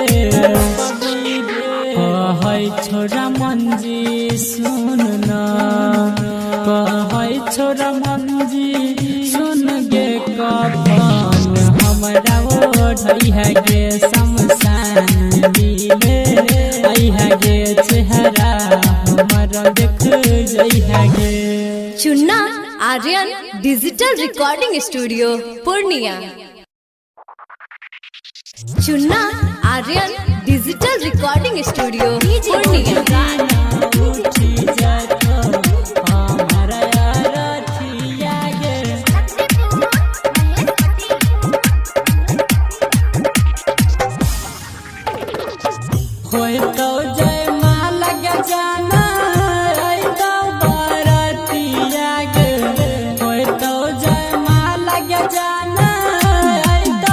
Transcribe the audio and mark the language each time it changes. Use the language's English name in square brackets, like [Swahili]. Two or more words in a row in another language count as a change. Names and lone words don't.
[Maithili] कहै छोरा मंजी सुन ना कहै छोरा मंजी सुन गे कफन हमरा ओढ़ै है गे शमशान दिले आई है गे चेहरा हमरा देख जई है गे [English] चुन्ना आर्यन digital recording studio पूर्णिया। चुन्ना आर्यन digital recording studio पूर्णिया। [Maithili] होय तो जय माला के जाना आई तो बारातिया गे होय तो जय माला के जाना आई तो